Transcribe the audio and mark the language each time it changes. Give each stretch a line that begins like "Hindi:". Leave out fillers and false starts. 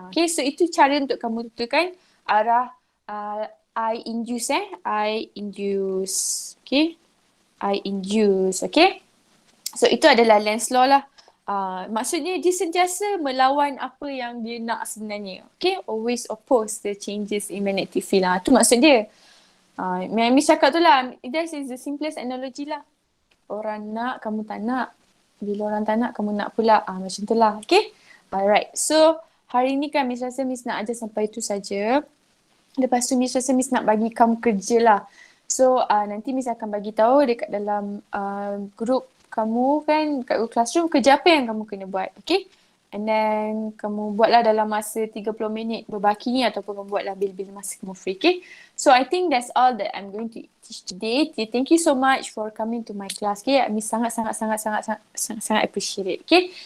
Malay: Okay, so itu cara untuk kamu tentukan arah I induce I induce. Okay.
English: I induce, okay?
Malay: So, itu adalah Lenz's law lah. Maksudnya, dia sentiasa melawan apa yang dia nak sebenarnya. Okay?
English: Always oppose the changes in magnetic field.
Malay: Itu maksud dia. Miss cakap tu lah.
English: That is the simplest analogy
Malay: lah. Orang nak, kamu tak nak. Bila orang tak nak, kamu nak pula. Macam tu lah. Okay? Alright. So, hari ni kan Miss rasa Miss nak ajar sampai tu saja. Lepas tu Miss rasa Miss nak bagi kamu kerja lah. So nanti Miss akan bagi tahu dekat dalam grup kamu kan, kat classroom kerja apa yang kamu kena buat, okay? And then kamu buatlah dalam masa 30 minit berbaki ni ataupun kamu buatlah bila-bila masa kamu free, okay?
English: So I think that's all that I'm going to teach today. Thank you so much for coming to my class, okay?
Malay: Miss sangat appreciate it, okay?